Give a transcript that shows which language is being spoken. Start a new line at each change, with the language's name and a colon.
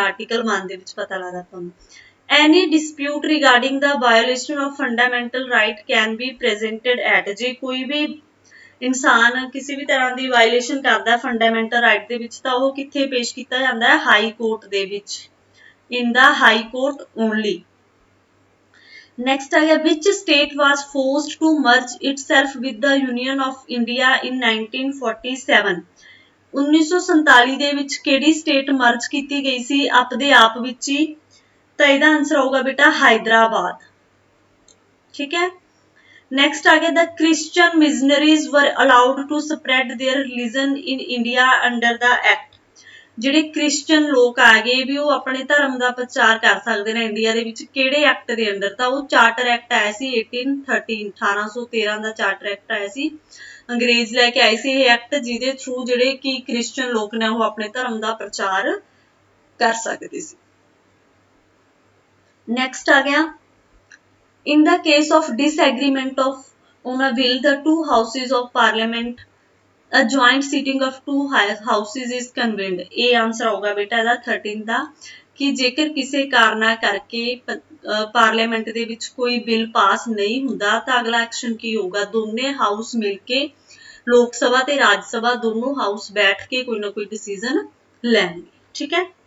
Punjabi: Article 1 ਦੇ ਵਿੱਚ ਪਤਾ ਲੱਗਦਾ ਤੁਹਾਨੂੰ।
English: Any dispute regarding the violation of fundamental right can be presented at।
Punjabi: ਜੇ ਕੋਈ ਵੀ ਇਨਸਾਨ ਕਿਸੇ ਵੀ ਤਰ੍ਹਾਂ ਦੀ ਵਾਇਲੇਸ਼ਨ ਕਰਦਾ ਫੰਡਾਮੈਂਟਲ ਰਾਈਟ ਦੇ ਵਿੱਚ, ਤਾਂ ਉਹ ਕਿੱਥੇ ਪੇਸ਼ ਕੀਤਾ ਜਾਂਦਾ ਹੈ? ਹਾਈ ਕੋਰਟ ਦੇ ਵਿੱਚ।
English: In the high court only। Next
Punjabi: ਆ ਗਿਆ
English: which state was forced to merge itself with the Union of India in 1947।
Punjabi: 1947 ਦੇ ਵਿੱਚ ਕਿਹੜੀ ਸਟੇਟ ਮਰਜ ਕੀਤੀ ਗਈ ਸੀ ਆਪਦੇ ਆਪ ਵਿੱਚ ਹੀ? ਤਾਂ ਇਹਦਾ ਆਨਸਰ ਆਊਗਾ ਬੇਟਾ ਹੈਦਰਾਬਾਦ। ਠੀਕ ਹੈ।
English: next
Punjabi: ਆ ਗਿਆ
English: the Christian missionaries were allowed to spread their religion in India under the act।
Punjabi: ਜਿਹੜੇ ਕ੍ਰਿਸਚਨ ਲੋਕ ਆ ਗਏ ਵੀ ਉਹ ਆਪਣੇ ਧਰਮ ਦਾ ਪ੍ਰਚਾਰ ਕਰ ਸਕਦੇ ਨੇ ਇੰਡੀਆ ਦੇ ਵਿੱਚ, ਕਿਹੜੇ ਐਕਟ ਦੇ ਅੰਡਰ? ਤਾਂ ਉਹ ਚਾਰਟਰ ਐਕਟ ਆਇਆ ਸੀ 1813 ਦਾ ਚਾਰਟਰ ਐਕਟ ਆਇਆ ਸੀ। ਅੰਗਰੇਜ਼ ਲੈ ਕੇ ਆਏ ਸੀ ਇਹ ਐਕਟ, ਜਿਹਦੇ ਥਰੂ ਜਿਹੜੇ ਕਿ ਕ੍ਰਿਸਚਨ ਲੋਕ ਨੇ ਉਹ ਆਪਣੇ ਧਰਮ ਦਾ ਪ੍ਰਚਾਰ ਕਰ ਸਕਦੇ ਸੀ।
English: next
Punjabi: ਆ ਗਿਆ
English: in the case of disagreement of on a bill the two houses of parliament a joint sitting of two houses is convened
Punjabi: ਇਹ ਆਨਸਰ ਹੋਗਾ ਬੇਟਾ ਇਹਦਾ 13 ਦਾ ਕਿ ਜੇਕਰ ਕਿਸੇ ਕਾਰਨਾ ਕਰਕੇ ਪਾਰਲੀਮੈਂਟ ਦੇ ਵਿੱਚ ਕੋਈ ਬਿੱਲ ਪਾਸ ਨਹੀਂ ਹੁੰਦਾ ਤਾਂ ਅਗਲਾ ਐਕਸ਼ਨ ਕੀ ਹੋਊਗਾ ਦੋਨੇ ਹਾਊਸ ਮਿਲ ਕੇ ਲੋਕ ਸਭਾ ਤੇ ਰਾਜ ਸਭਾ ਦੋਨੋਂ ਹਾਊਸ ਬੈਠ ਕੇ ਕੋਈ ਨਾ ਕੋਈ ਡਿਸੀਜਨ ਲੈਣਗੇ ਠੀਕ ਹੈ